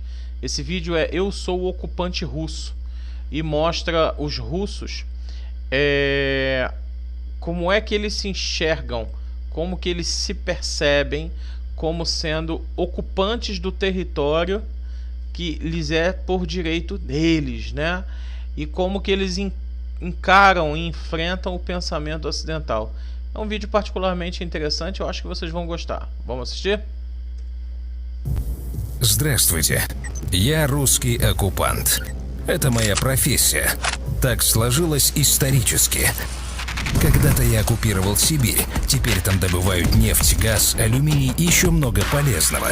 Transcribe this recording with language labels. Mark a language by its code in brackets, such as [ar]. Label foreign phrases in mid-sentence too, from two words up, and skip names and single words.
[pt] Esse vídeo é Eu Sou o Ocupante Russo e mostra os russos como é que eles se enxergam, como que eles se percebem como sendo ocupantes do território que lhes é por direito deles, né? E como que eles encaram e enfrentam o pensamento ocidental. É um vídeo particularmente interessante, eu acho que vocês vão gostar. Vamos assistir? [ru] Здравствуйте, я русский оккупант. Это моя профессия. Так сложилось исторически. Когда-то я оккупировал Сибирь, теперь там добывают нефть, газ, алюминий и еще много полезного.